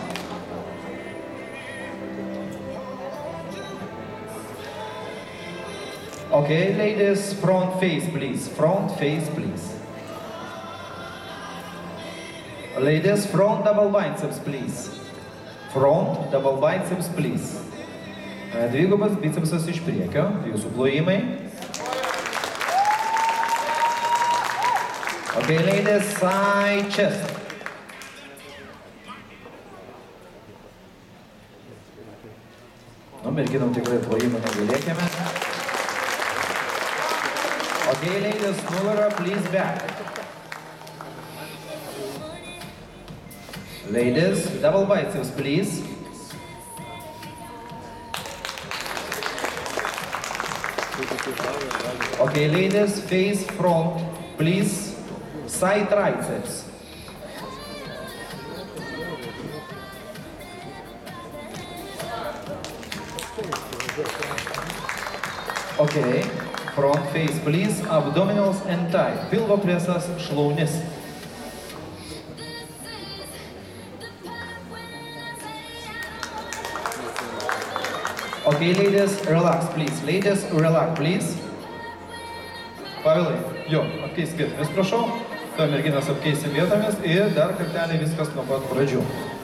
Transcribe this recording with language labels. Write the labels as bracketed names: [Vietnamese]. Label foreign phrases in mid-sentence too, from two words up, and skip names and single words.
[English] Okay, ladies, front face, please. Front face, please. Ladies, front double biceps, please. Front double biceps, please. [Lithuanian] Dvigubas bicepsas iš priekio, jūsų plojimai. [English] Okay, ladies, side chest. [Lithuanian] Merginom tikrai plojimų negalėkime. [English] Okay, ladies, nugarą, please back. Ladies, double biceps, please. Okay, ladies, face front, please. Side triceps. Okay, front face, please. Abdominals and thigh. [Lithuanian] Pilvo presas, šlaunis. [English] Okay, ladies, relax, please. Ladies, relax, please. [Lithuanian] Pavilai, jo, apkeiskit vis prašau. To merginas apkeisim vietomis ir dar kartelį viskas nuo pat pradžių.